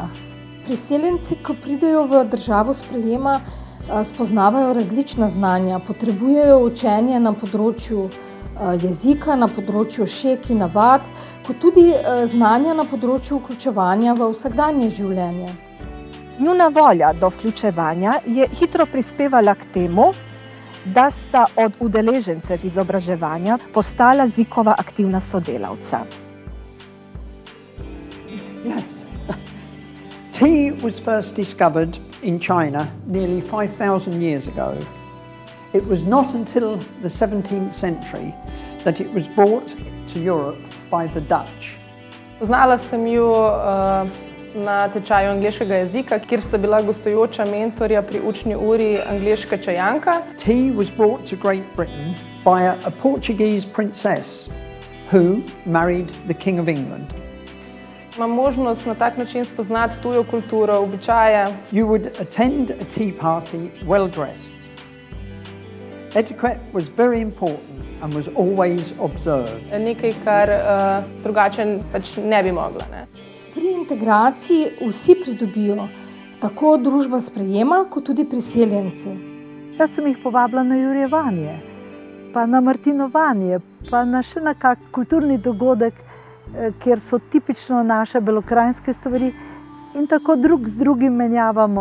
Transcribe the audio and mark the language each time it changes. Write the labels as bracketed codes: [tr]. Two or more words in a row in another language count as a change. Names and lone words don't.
[sl] Priseljenci, ko pridejo v državo sprejema, spoznavajo različna znanja, potrebujejo učenje na področju jezika, na področju šek in navad, kot tudi znanja na področju vključevanja v vsakdanje življenje. Njuna volja do vključevanja je hitro prispevala k temu, da sta od udeležencev izobraževanja postala ZIK-ova aktivna sodelavca. [en] Yes. Tea was first discovered in China nearly 5,000 years ago. It was not until the 17th century that it was brought to Europe by the Dutch. [sl] Poznala sem ju na tečaju angleškega jezika, kjer sta bila gostujoča mentorja pri učni uri angleška čajanka. [en] Tea was brought to Great Britain by a Portuguese princess who married the King of England. [sl] Imam možnost na tak način spoznati tujo kulturo, običaje. [en] You would attend a tea party well dressed. Etiquette was very important and was always observed. [sl] Nekaj, kar drugače pač ne bi mogla. Ne? Pri integraciji vsi pridobijo, tako družba sprejema, kot tudi priseljenci. Jaz sem jih povabila na jurjevanje, pa na martinovanje, pa na še na kak kulturni dogodek, kjer so tipično naše belokranjske stvari in tako drug z drugim menjavamo.